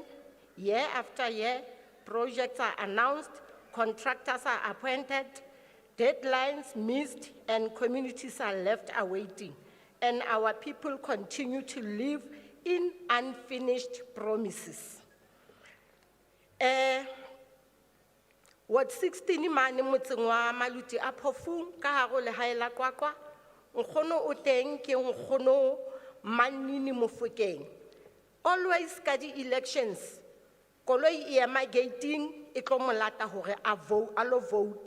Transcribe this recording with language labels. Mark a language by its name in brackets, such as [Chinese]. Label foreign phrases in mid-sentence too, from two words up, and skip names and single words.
[English] Year after year, projects are announced, contractors are appointed, deadlines missed, and communities are left awaiting. And our people continue to live in unfinished promises. [Southern Sotho] What 16 mane motseng wa Maluti a Phofung ka hare le hae la Kwakwa, nkgono o teng ke nkgono Manini Mofokeng. Always ka di-elections, koloi e ema gating e tlo mo lata hore a lo vouta.